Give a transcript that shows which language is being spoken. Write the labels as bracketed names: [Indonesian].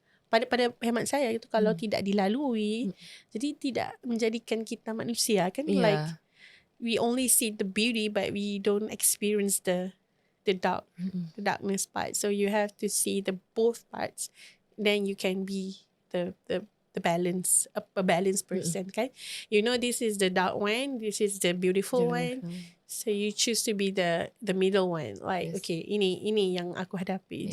[Malay] Pada hemat saya itu kalau tidak dilalui, jadi tidak menjadikan kita manusia, kan. [English] Like we only see the beauty but we don't experience the darkness part. So you have to see the both parts, then you can be the balance, a balanced person, kan. This is the dark one, this is the beautiful one. So you choose to be the middle one. Like okay, [Malay] ini yang aku hadapi.